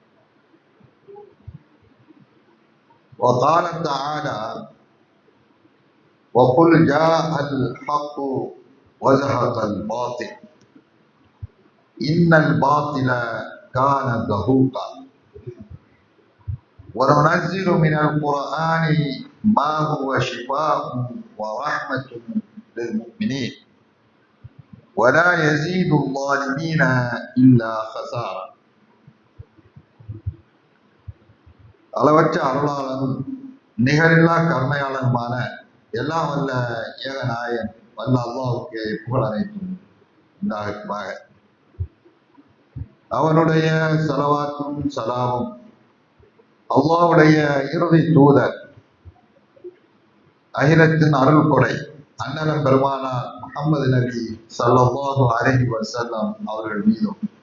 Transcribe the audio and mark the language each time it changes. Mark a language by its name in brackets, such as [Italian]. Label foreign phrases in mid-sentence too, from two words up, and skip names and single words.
[Arabic] وقال تعالى: وقل جاء الحق وزهق الباطل إن الباطل كان زهوقا. وننزل من القرآن ما هو شفاء ورحمة للمؤمنين ولا يزيد الظالمين إلا خسارا. [Tamil] அளவற்ற அருளாளனும் நிகரில்லா கருணையாளனுமான எல்லாம் வல்ல ஏகநாயன் வல்ல அல்லாஹ்வுக்கு புகழ் அனைத்தும் உண்டாகட்டுமாக. அவனுடைய ஸலவாத்தும் சலாமும் அல்லாஹ்வுடைய இறுதி தூதர் அகிலத்தின் அருள் கொடை அண்ணலம் பெருமானார் முஹம்மது நபி [Arabic] صلى الله عليه وسلم [Tamil] அவர்கள் மீதும்